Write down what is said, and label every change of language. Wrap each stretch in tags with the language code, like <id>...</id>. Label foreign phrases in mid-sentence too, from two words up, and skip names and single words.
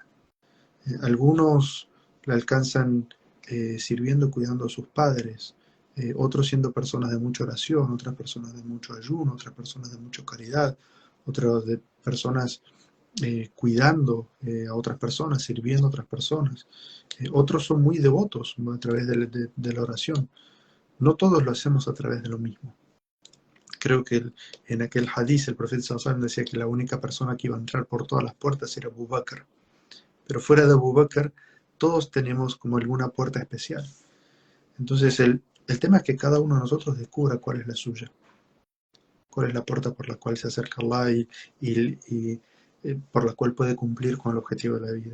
<es>Algunos la alcanzan sirviendo, cuidando a sus padres, otros siendo personas de mucha oración, otras personas de mucho ayuno, otras personas de mucha caridad, otras de personas cuidando a otras personas, sirviendo a otras personas. Otros son muy devotos a través de la oración. no todos lo hacemos a través de lo mismo. Creo que en aquel hadiz el profeta</es> <ar>صلى الله عليه وسلم</ar> <es>decía que la única persona que iba a entrar por todas las puertas era Abu Bakr. Pero fuera de Abu Bakr, todos tenemos como alguna puerta especial. Entonces el tema es que cada uno de nosotros descubra cuál es la suya, cuál es la puerta por la cual se acerca a Allah y por la cual puede cumplir con el objetivo de la vida.</es>